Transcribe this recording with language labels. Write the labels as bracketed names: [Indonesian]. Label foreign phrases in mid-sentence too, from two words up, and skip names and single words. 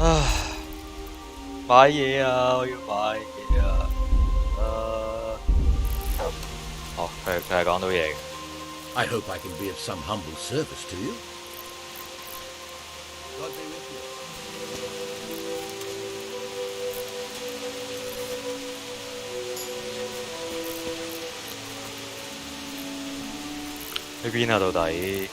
[Cantonese] 唉，買嘢啊！我要買嘢啊！哦，佢係講到嘢嘅。 [English] I hope I can be of some humble service to you. God be with you. [Cantonese] 喺邊啊？到底